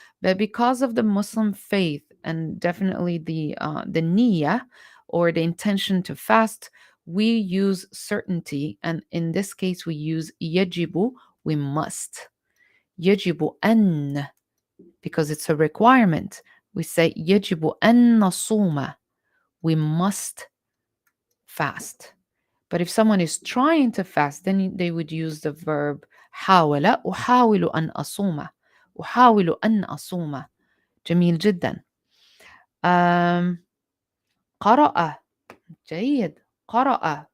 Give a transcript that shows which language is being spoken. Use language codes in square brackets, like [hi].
[en] But because of the Muslim faith and definitely the niyyah, or the intention to fast, we use certainty, and in this case we use يجب, we must. [ar] يجب أن, [en] because it's a requirement. We say [ar] يجب أن نصوم. [en] We must fast. But if someone is trying to fast, then they would use the verb حاول. [ar] أحاول أن أصوم. أحاول أن أصوم. جميل جدا. قرأ. جيد. قرأ.